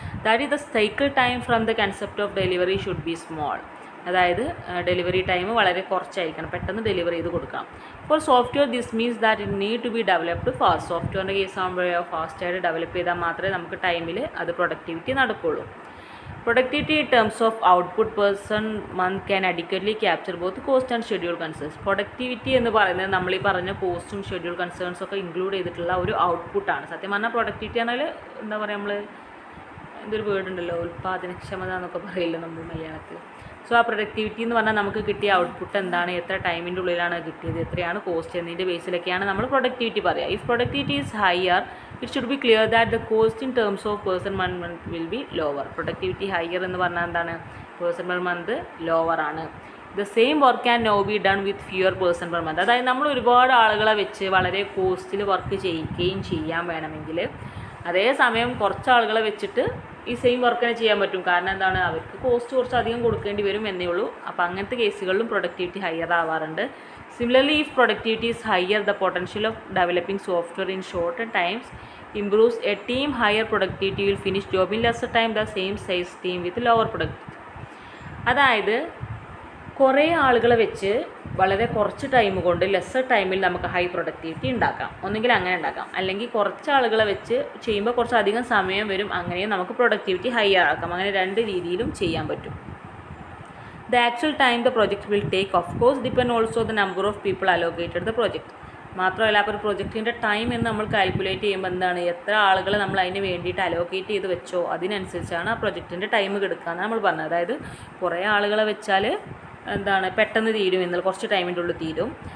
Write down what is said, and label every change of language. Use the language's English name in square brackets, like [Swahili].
[English] That is the cycle time from the concept of delivery should be small. [Malayalam] അതായത് delivery time വളരെ കുറച്ചായിരിക്കണം, പെട്ടെന്ന് delivery ചെയ്ത് കൊടുക്കാം. [English] For software this means that it need to be developed fast. [Malayalam] സോഫ്റ്റ്വെയറിൻ്റെ case ആകുമ്പോഴോ ഫാസ്റ്റായിട്ട് develop ചെയ്താൽ മാത്രമേ നമുക്ക് ടൈമിൽ അത് പ്രൊഡക്ടിവിറ്റി നടക്കുകയുള്ളൂ. [English] Productivity in terms of output person month can adequately capture both cost and schedule concerns. [Malayalam] Productivity എന്ന് പറയുന്നത് നമ്മൾ ഈ പറഞ്ഞ കോസ്റ്റും ഷെഡ്യൂൾ കൺസേൺസും ഒക്കെ ഇൻക്ലൂഡ് ചെയ്തിട്ടുള്ള ഒരു ഔട്ട്പുട്ടാണ്. സത്യം പറഞ്ഞാൽ പ്രൊഡക്ടിവിറ്റി പറഞ്ഞാൽ എന്താ പറയുക, നമ്മൾ എന്തൊരു വേർഡ് ഉണ്ടല്ലോ, ഉൽപ്പാദനക്ഷമത എന്നൊക്കെ പറയില്ല നമ്മൾ മലയാളത്തിൽ. സോ ആ പ്രൊഡക്ടിവിറ്റി എന്ന് പറഞ്ഞാൽ നമുക്ക് കിട്ടിയ ഔട്ട്പുട്ട് എന്താണ്, എത്ര ടൈമിൻ്റെ ഉള്ളിലാണ് കിട്ടിയത്, എത്രയാണ് കോസ്റ്റ് എന്നതിൻ്റെ ബേസിലൊക്കെയാണ് നമ്മൾ പ്രൊഡക്ടിവിറ്റി പറയുക. [English] If productivity is higher it should be clear that the cost in terms of person per month will be lower. [Malayalam] Productivity higher എന്ന് പറഞ്ഞാൽ എന്താണ്? പേഴ്സൺ പെർ മന്ത് ലോവർ ആണ്. [English] The same work can now be done with fewer person per month. [Malayalam] അതായത് നമ്മൾ ഒരുപാട് ആളുകളെ വെച്ച് വളരെ കോസ്റ്റിൽ വർക്ക് ചെയ്യിക്കുകയും ചെയ്യാൻ വേണമെങ്കിൽ അതേസമയം കുറച്ച് ആളുകളെ വെച്ചിട്ട് ഈ സെയിം വർക്ക് തന്നെ ചെയ്യാൻ പറ്റും. കാരണം എന്താണ്, അവർക്ക് കോസ്റ്റ് കുറച്ച് അധികം കൊടുക്കേണ്ടി വരും എന്നേ ഉള്ളൂ. അപ്പോൾ അങ്ങനത്തെ കേസുകളിലും productivity higher ആവാറുണ്ട്. [English] Similarly if productivity is higher, the potential of developing software in shorter times improves. A team higher productivity will finish job in lesser time the same size team with lower productivity. [Malayalam] അതായത് കുറേ ആളുകളെ വെച്ച് വളരെ കുറച്ച് time കൊണ്ട് lesser ടൈമിൽ നമുക്ക് high productivity ഉണ്ടാക്കാം. ഒന്നുകിൽ അങ്ങനെ ഉണ്ടാക്കാം, അല്ലെങ്കിൽ കുറച്ച് ആളുകളെ വെച്ച് ചെയ്യുമ്പോൾ കുറച്ച് അധികം സമയം വരും, അങ്ങനെയും നമുക്ക് പ്രൊഡക്ടിവിറ്റി ഹൈ ആക്കാം. അങ്ങനെ രണ്ട് രീതിയിലും ചെയ്യാൻ പറ്റും. [English] The actual time the project will take of course depend also the number of people allocated the project. [Malayalam] മാത്രമല്ല അപ്പോൾ ഒരു പ്രൊജക്റ്റിൻ്റെ ടൈം എന്ന് നമ്മൾ കാൽക്കുലേറ്റ് ചെയ്യുമ്പോൾ എന്താണ്, എത്ര ആളുകളെ നമ്മൾ അതിന് വേണ്ടിയിട്ട് അലോക്കേറ്റ് ചെയ്ത് വെച്ചോ അതിനനുസരിച്ചാണ് ആ പ്രൊജക്റ്റിൻ്റെ ടൈം കിടക്കുക എന്ന് നമ്മൾ പറഞ്ഞത്. അതായത് കുറേ ആളുകളെ വെച്ചാൽ എന്താണ് പെട്ടെന്ന് തീരും, എന്നാൽ കുറച്ച് ടൈമിൻ്റെ ഉള്ളിൽ തീരും.